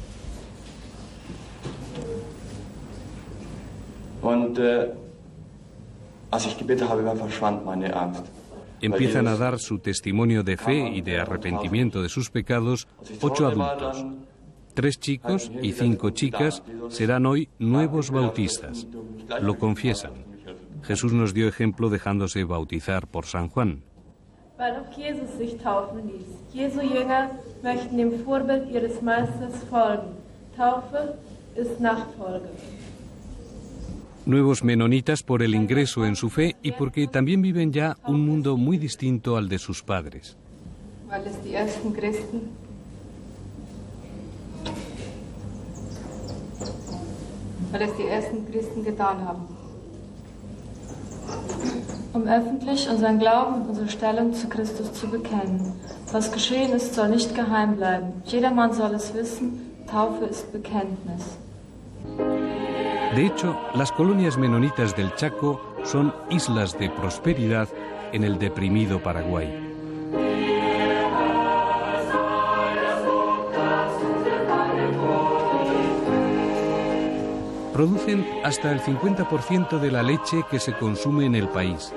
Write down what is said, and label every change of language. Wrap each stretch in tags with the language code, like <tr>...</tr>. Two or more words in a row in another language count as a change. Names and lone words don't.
<de>Und Als ich gebetet habe, verschwand meine Angst.</de> <es>Empiezan a dar su testimonio de fe y de arrepentimiento de sus pecados 8 adultos. 3 chicos y 5 chicas serán hoy nuevos bautistas. Lo confiesan. Jesús nos dio ejemplo dejándose bautizar por San Juan.</es> <de>Weil auch Jesus sich taufen ließ. Jesu Jünger möchten dem Vorbild ihres Meisters folgen. Taufe ist Nachfolge.</de> <es>Nuevos menonitas por el ingreso en su fe y porque también viven ya un mundo muy distinto al de sus padres.</es> <de>Weil es die ersten Christen getan haben. Um öffentlich unseren Glauben und unsere Stellung zu Christus zu bekennen. Was geschehen ist, soll nicht geheim bleiben. Jedermann soll es wissen, Taufe ist Bekenntnis.</de> <es>De hecho, las colonias menonitas del Chaco son islas de prosperidad en el deprimido Paraguay. Producen hasta el 50% de la leche que se consume en el país.</es>